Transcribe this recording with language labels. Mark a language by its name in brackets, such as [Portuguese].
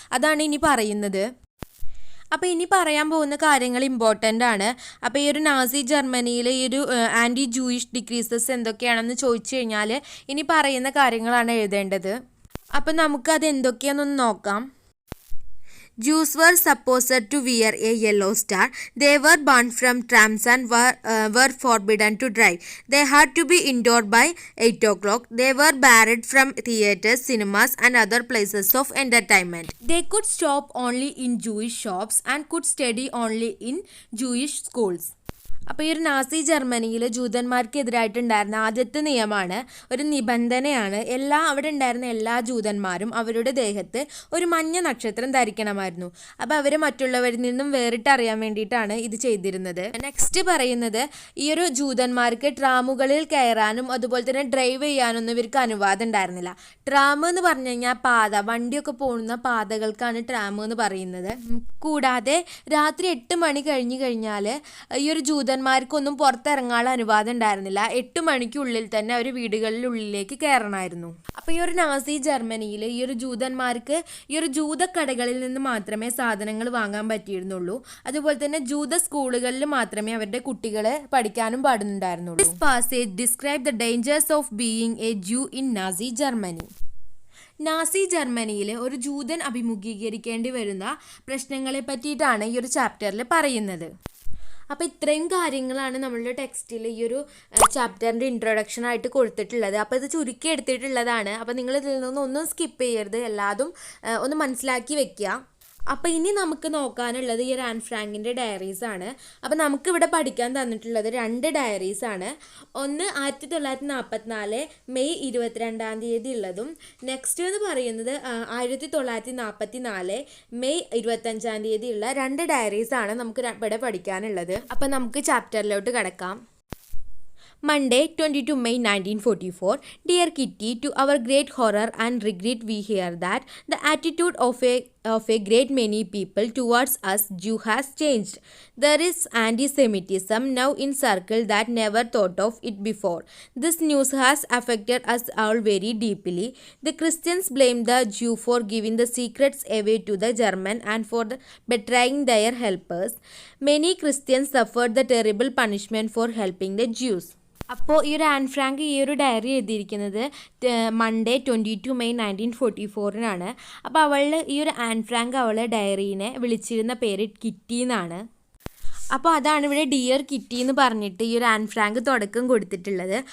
[Malayalam] അതാണ് ഇനി പറയുന്നത്. അപ്പോൾ ഇനി പറയാൻ പോകുന്ന കാര്യങ്ങൾ ഇമ്പോർട്ടൻ്റ് ആണ്. അപ്പോൾ ഈ ഒരു നാസി ജർമ്മനിയിലെ ഈ ഒരു [English] anti Jewish decrees [Malayalam] എന്തൊക്കെയാണെന്ന് ചോദിച്ചു കഴിഞ്ഞാൽ ഇനി പറയുന്ന കാര്യങ്ങളാണ് എഴുതേണ്ടത്. അപ്പോൾ നമുക്കത് എന്തൊക്കെയാണെന്നൊന്ന് നോക്കാം. [English] Jews were supposed to wear a yellow star. They were banned from trams and were forbidden to drive. They had to be indoor by 8 o'clock. They were barred from theaters, cinemas and other places of entertainment. They could shop only in Jewish shops and could study only in Jewish schools. [Malayalam] അപ്പോൾ ഈ ഒരു Nazi ജർമ്മനിയിൽ ജൂതന്മാർക്കെതിരായിട്ടുണ്ടായിരുന്ന ആദ്യത്തെ നിയമമാണ്, ഒരു നിബന്ധനയാണ്, അവിടെ ഉണ്ടായിരുന്ന എല്ലാ ജൂതന്മാരും അവരുടെ ദേഹത്ത് ഒരു മഞ്ഞ നക്ഷത്രം ധരിക്കണമായിരുന്നു. അപ്പോൾ അവർ മറ്റുള്ളവരിൽ നിന്നും വേറിട്ടറിയാൻ വേണ്ടിയിട്ടാണ് ഇത് ചെയ്തിരുന്നത്. നെക്സ്റ്റ് പറയുന്നത് ഈ ഒരു ജൂതന്മാർക്ക് ട്രാമുകളിൽ കയറാനും അതുപോലെ തന്നെ ഡ്രൈവ് ചെയ്യാനൊന്നും ഇവർക്ക് അനുവാദം ഉണ്ടായിരുന്നില്ല. ട്രാം എന്ന് പറഞ്ഞു കഴിഞ്ഞാൽ പാത, വണ്ടിയൊക്കെ പോകുന്ന പാതകൾക്കാണ് ട്രാം എന്ന് പറയുന്നത്. കൂടാതെ രാത്രി 8 മണി കഴിഞ്ഞു കഴിഞ്ഞാൽ ഈ ഒരു ജൂതന്മാർക്കൊന്നും പുറത്തിറങ്ങാനുള്ള അനുവാദം ഉണ്ടായിരുന്നില്ല. 8 മണിക്കുള്ളിൽ തന്നെ അവർ വീടുകളിലുള്ളിലേക്ക് കയറണമായിരുന്നു. അപ്പോൾ ഈ ഒരു നാസി ജർമ്മനിയിൽ ഈ ഒരു ജൂതന്മാർക്ക് ഈ ഒരു ജൂതക്കടകളിൽ നിന്ന് മാത്രമേ സാധനങ്ങൾ വാങ്ങാൻ പറ്റിയിരുന്നുള്ളൂ. അതുപോലെ തന്നെ ജൂത സ്കൂളുകളിൽ മാത്രമേ അവരുടെ കുട്ടികളെ പഠിക്കാനും പാടുന്നുണ്ടായിരുന്നുള്ളൂ. [English] This passage describes the dangers of being a Jew in Nazi Germany. [Malayalam] Nazi ജർമ്മനിയിൽ ഒരു ജൂതൻ അഭിമുഖീകരിക്കേണ്ടി വരുന്ന പ്രശ്നങ്ങളെ പറ്റിയിട്ടാണ് ഈ ഒരു ചാപ്റ്ററിൽ പറയുന്നത്. അപ്പോൾ ഇത്രയും കാര്യങ്ങളാണ് നമ്മളുടെ ടെക്സ്റ്റിൽ ഈ ഒരു ചാപ്റ്ററിൻ്റെ ഇൻട്രൊഡക്ഷൻ ആയിട്ട് കൊടുത്തിട്ടുള്ളത്. അപ്പോൾ ഇത് ചുരുക്കി എടുത്തിട്ടുള്ളതാണ്. അപ്പോൾ നിങ്ങൾ ഇതിൽ നിന്നൊന്നും സ്കിപ്പ് ചെയ്യരുത്, എല്ലാതും ഒന്ന് മനസ്സിലാക്കി വെക്കുക. അപ്പോൾ ഇനി നമുക്ക് നോക്കാനുള്ളത് ഈ ഒരു ആൻ ഫ്രാങ്കിൻ്റെ ഡയറീസ് ആണ്. അപ്പോൾ നമുക്കിവിടെ പഠിക്കാൻ തന്നിട്ടുള്ളത് 2 ഡയറീസ് ആണ്. ഒന്ന് 1944 മെയ് 22-ാം തീയതി ഉള്ളതും നെക്സ്റ്റ് എന്ന് പറയുന്നത് 1944 മെയ് 25-ാം തീയതി ഉള്ള 2 ഡയറീസ് ആണ് നമുക്ക് ഇവിടെ പഠിക്കാനുള്ളത്. അപ്പോൾ നമുക്ക് ചാപ്റ്ററിലോട്ട് കിടക്കാം. [English] Monday, 22 May 1944. Dear Kitty, to our great horror and regret we hear that the attitude of a of a great many people towards us Jew has changed. There is anti-Semitism now in circle that never thought of it before. This news has affected us all very deeply. The Christians blame the Jew for giving the secrets away to the German and for betraying their helpers. Many Christians suffered the terrible punishment for helping the Jews. [Malayalam] അപ്പോൾ ഈ ഒരു an Frank ഈ ഒരു diary എഴുതിയിരിക്കുന്നത് [English] Monday 22 May 1944 [Malayalam] അപ്പോൾ ഈ ഒരു an Frank അവളെ ഡയറീനെ വിളിച്ചിരുന്ന പേര് കിറ്റി എന്നാണ്. അപ്പോൾ അതാണ് ഇവിടെ [English] dear Kitty [Malayalam] എന്ന് പറഞ്ഞിട്ട് ഈ ഒരു ആൻ ഫ്രാങ്ക് തുടക്കം കൊടുത്തിട്ടുള്ളത്.